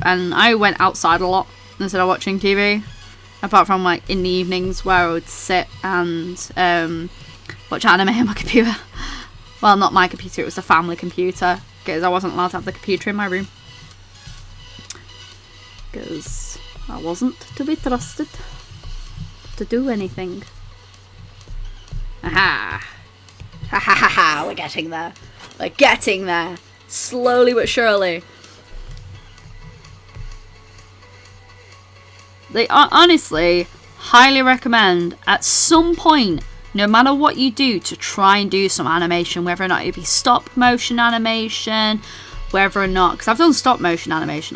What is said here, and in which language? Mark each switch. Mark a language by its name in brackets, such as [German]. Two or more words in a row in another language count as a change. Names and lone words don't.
[English] And I went outside a lot instead of watching TV. Apart from like in the evenings where I would sit and watch anime on my computer. Well, not my computer, it was the family computer. Because I wasn't allowed to have the computer in my room. Because I wasn't to be trusted to do anything. Aha! Ha ha ha ha, we're getting there. We're getting there. Slowly but surely. They honestly highly recommend at some point, no matter what you do, to try and do some animation, whether or not it be stop motion animation, whether or not, because I've done stop motion animation.